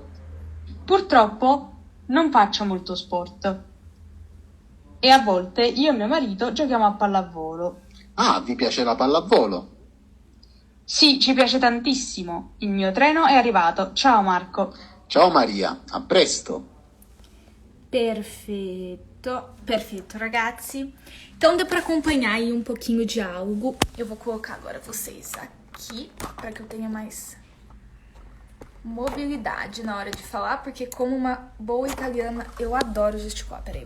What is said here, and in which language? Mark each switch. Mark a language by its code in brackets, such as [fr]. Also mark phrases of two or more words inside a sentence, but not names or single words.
[it] Purtroppo non faccio molto sport e a volte io e mio marito giochiamo a pallavolo. Ah, vi piace la pallavolo? Sì, ci piace tantissimo. Il mio treno è arrivato. Ciao Marco. Ciao Maria, a presto! [pt] Perfeito, perfeito, ragazzi. Então deu pra acompanhar aí um pouquinho o diálogo. Eu vou colocar agora vocês aqui para que eu tenha mais mobilidade na hora de falar, porque como uma boa italiana, eu adoro gesticular.